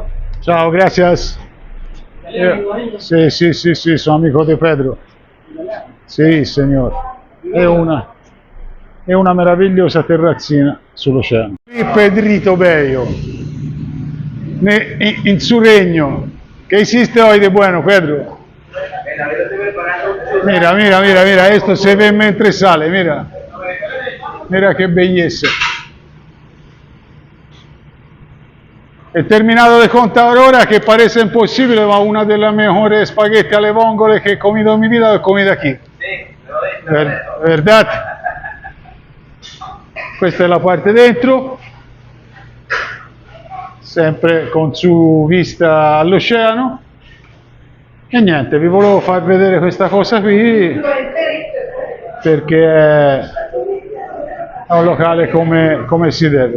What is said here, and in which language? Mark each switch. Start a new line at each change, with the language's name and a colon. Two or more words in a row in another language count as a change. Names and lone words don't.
Italian: Ciao, gracias. Sì, sono amico di Pedro. Sì, signor. È una meravigliosa terrazzina sull'oceano. Pedrito Bello, in su regno, che esiste
Spanish: hoy de bueno,
Italian: Pedro.
Spanish: Mira, esto se ve
Italian: mentre sale, mira che bellezza.
Spanish: He terminado de contar ahora, que parece imposible, ma una de las mejores espagueti
Italian: alle vongole
Spanish: que he comido en mi vida, lo he comido aquí. ¿Verdad?
Italian: Questa è la parte dentro, sempre con su vista all'oceano. E niente, vi volevo far vedere questa cosa qui, perché è un locale come si deve.